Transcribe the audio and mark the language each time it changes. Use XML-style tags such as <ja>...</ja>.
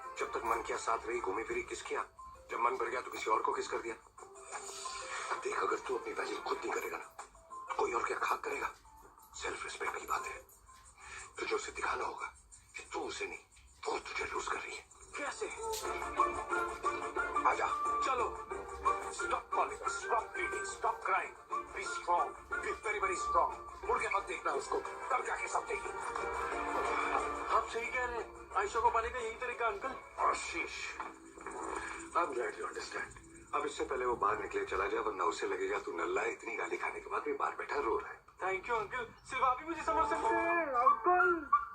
<hi>जब तक मन किया साथ रही, घूमी फिरी, किस किया। जब मन भर गया तो किसी और को किस कर दिया। देख, अगर तू अपनी वैल्यू खुद नहीं करेगा ना, कोई और क्या खाक करेगा। सेल्फ रिस्पेक्ट की बात है। तुझे उसे दिखाना होगा कि तू उसे नहीं, वो तुझे लूज कर रही है। कैसे? आजा। चलो।</hi> <en>Stop calling us, stop pleading, stop crying. Be strong, be very very strong.</en> <hi>मुड़ के मत देखना उसको, तब जाके समझेगी। आप सही कह रहे हैं। आयशा को पाने का यही तरीका uncle.</hi> <en>Ashish, I'm glad you understand.</en> <hi>अब इससे पहले वो बाहर निकले चला जाए, वरना उसे लगेगा तू नल्ला है। इतनी गाली खाने के बाद भी बाहर बैठा रो रहा है। थैंक यू अंकल, सिर्फ आप ही मुझे समझ सकते हैं अंकल।</hi>